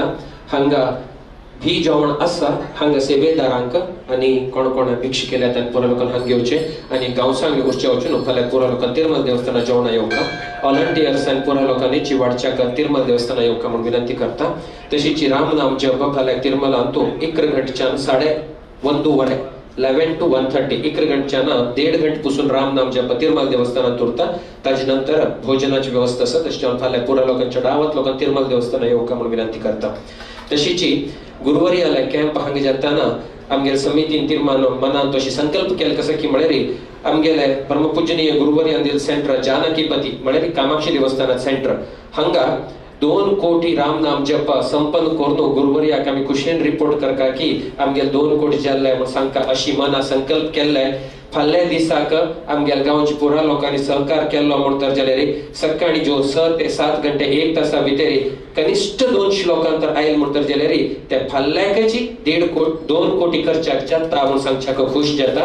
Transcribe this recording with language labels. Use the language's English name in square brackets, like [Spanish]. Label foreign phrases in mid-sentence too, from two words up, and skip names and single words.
[Konkani] हांगा ही जेवण आसा. हांगा सेवेदारांक आनी कोण कोण भिक्षा केल्या त्यान पुरा लोकांक हांगा घेवचे आनी गांवसांग उरचे वचून फाल्याक पुरा लोकांक तिरुमल देवस्थाना जेवणा येवका. व्हॉलंटियर्स आनी पुरा लोकांनी चिवाडच्याक तिरुमल देवस्थाना येवका म्हणून विनंती करता. तशीच राम नाम जप फाल्याक तिरुमलांतू 1 घंटेच्यान 1:30 वरे 11 to 1:30 1 घंटेच्यान 1.5 घंटे पासून राम नाम जप तिरुमल देवस्थानात उरता. ताजे नंतर भोजनाची व्यवस्था आसा. तशें फाल्याक पुरा लोकांच्या डावात लोकांक तिरुमल देवस्थाना येवका म्हणून विनंती करता. तशीच गुरुवर्यालय कॅम्प हांगा जाताना आमगेले समितीन तीर्मान मनान तशी संकल्प केला कसा की म्हळ्यार आमगेले परमपूजनीय गुरुवर्यान दिल सेंटर जानकीपती म्हळ्यार कामाक्षी देवस्थानात सेंटर हांगा 2 कोटी राम नाम जप संपन्न करून गुरुवर्याक आमी खुशेन रिपोर्ट करता की आमगेले 2 कोटी जाल्ले म्हणून सांगता अशी मना संकल्प केल्ले. फाल्या दिसाक आमगेल्या गांवच्या पुरा लोकांनी सहकार केल्लो म्हणून तर जाल्यार सकाळी जो 6 ते 7 घंटे 1 तासा भितर कनिष्ठ 200 लोकांक तर आयल म्हणून तर जाल्यार त्या फाल्याकाची 2 कोटी खर्चाक जाता म्हणून सांगच्याक खुश जाता.